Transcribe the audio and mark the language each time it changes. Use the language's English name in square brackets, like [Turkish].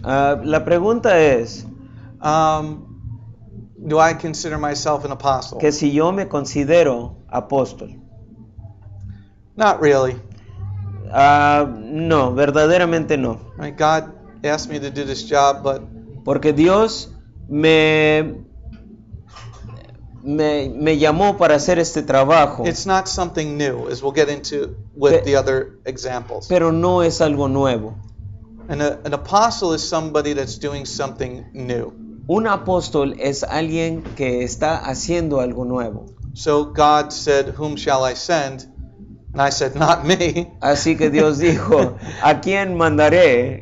[Spanish] La pregunta es [English] do I consider myself an apostle? [Spanish] que si yo me considero apóstol. [English] Not really. [Spanish] No, verdaderamente no. [English] I mean, God asked me to do this job, but [Spanish] Porque Dios me llamó para hacer este trabajo, [English] it's not something new, as we'll get into with the other examples. [Spanish] pero no es algo nuevo. [English] And an apostle is somebody that's doing something new. [Spanish] Un apóstol es alguien que está haciendo algo nuevo. [English] So God said, "Whom shall I send?" And I said, "Not me." [Spanish] Así que Dios dijo, ¿a quién mandaré?